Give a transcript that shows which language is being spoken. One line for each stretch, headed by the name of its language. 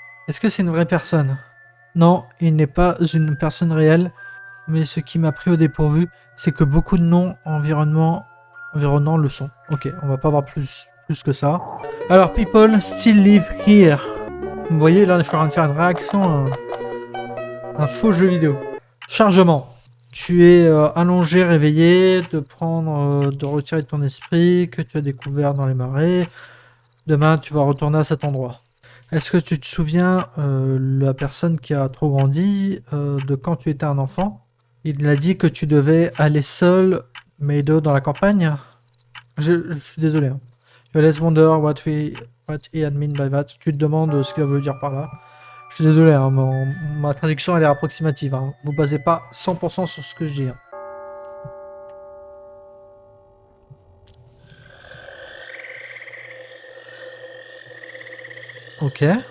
French: Est-ce que c'est une vraie personne? Non, il n'est pas une personne réelle. Mais ce qui m'a pris au dépourvu, c'est que beaucoup de noms environnants le sont. Ok, on va pas voir plus que ça.
English: Alors, people still live here.
French: Vous voyez, là, je suis en train de faire une réaction à un faux jeu vidéo. Chargement. Tu es allongé, réveillé, de retirer de ton esprit que tu as découvert dans les marais. Demain, tu vas retourner à cet endroit. Est-ce que tu te souviens, la personne qui a trop grandi, de quand tu étais un enfant? Il a dit que tu devais aller seul, Meido, dans la campagne. Je suis désolé. Hein.
English: You always wonder what he had mean by that.
French: Tu te demandes ce qu'il a voulu dire par là. Je suis désolé, hein, ma traduction elle est approximative. Hein. Vous basez pas 100% sur ce que je dis. Hein. Ok.